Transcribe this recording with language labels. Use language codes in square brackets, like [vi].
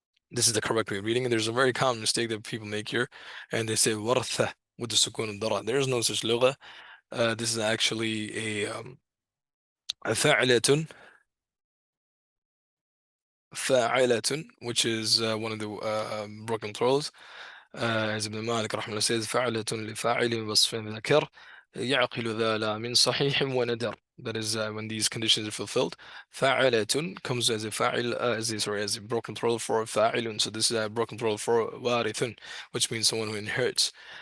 [en] This is the correct way of reading, and there's a very common mistake that people make here, and they say ورثة with the sukun al-dara. There is no such lugha. This is actually a فاعلة, فاعلة, which is one of the broken throws. As Ibn Malik [ar] رحمه الله [en] says, [ar] فعلة لفاعل وصف ذكر يعقل ذا لا من صحيح وندر. [en] That is when these conditions are fulfilled. فعلة comes as a fa'il, as a broken plural for fa'ilun. So this is a broken plural for warithun, which means someone who inherits.